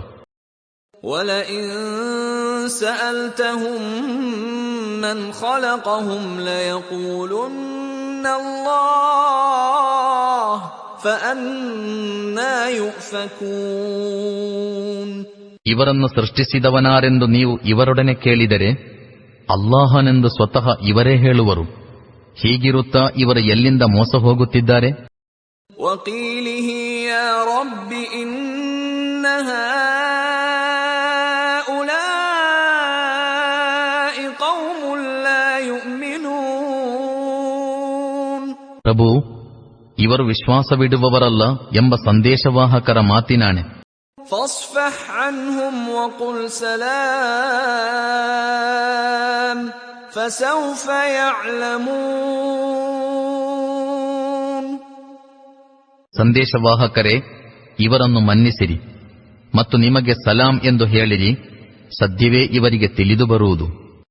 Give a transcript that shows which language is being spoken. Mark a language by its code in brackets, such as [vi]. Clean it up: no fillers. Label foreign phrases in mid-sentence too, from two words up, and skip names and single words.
[ar] وَلَئِن سَأَلْتَهُم مَّنْ خَلَقَهُمْ لَيَقُولُنَّ اللَّهُ فَأَنَّى يُؤْفَكُونَ [kn] ಇವರನ್ನು ಸೃಷ್ಟಿಸಿದವನಾರೆಂದು ನೀವು ಇವರೊಡನೆ ಕೇಳಿದರೆ ಅಲ್ಲಾಹನೆಂದು ಸ್ವತಃ ಇವರೇ ಹೇಳುವರು. ಹೀಗಿರುತ್ತಾ ಇವರು ಎಲ್ಲಿಂದ ಮೋಸ ಹೋಗುತ್ತಿದ್ದಾರೆ. [ar] وَقِيلِهِ يَا رَبِّ إِنَّ هَؤُلَاءِ [kn] ಪ್ರಭು, ಇವರು ವಿಶ್ವಾಸವಿಡುವವರಲ್ಲ ಎಂಬ ಸಂದೇಶವಾಹಕರ ಮಾತಿನಾಣೆ. [ar] فاصفح عنهم وقل سلام فسوف يعلمون. [kn] ಸಂದೇಶವಾಹಕರೇ, ಇವರನ್ನು ಮನ್ನಿಸಿರಿ ಮತ್ತು ನಿಮಗೆ ಸಲಾಂ ಎಂದು ಹೇಳಿರಿ, ಸದ್ಯವೇ ಇವರಿಗೆ ತಿಳಿದು ಬರುವುದು.